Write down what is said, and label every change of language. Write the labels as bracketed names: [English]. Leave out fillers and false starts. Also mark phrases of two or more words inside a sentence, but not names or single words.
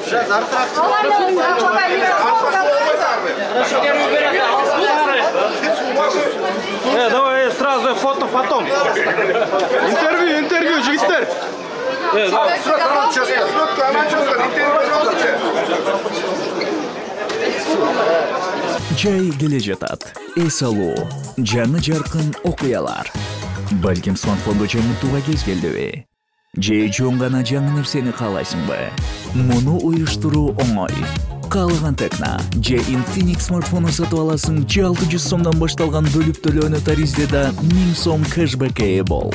[Russian] Давай сразу фото потом. [Kyrgyz] Интервью, жігіттер. Жай келе жатат. Эс алуу, жаңы жаркын окуялар. Балким смартфонду жаңыртууга кез келдиби? Же чоң гана жаңы нерсени каалайсыңбы? Муну уюштуруу оңой. Каалаган текна же Infinix смартфону сатып аласың, же 600 сомдон башталган бөлүп төлөөнү таризде 1000 сом кэшбэкке ээ бол.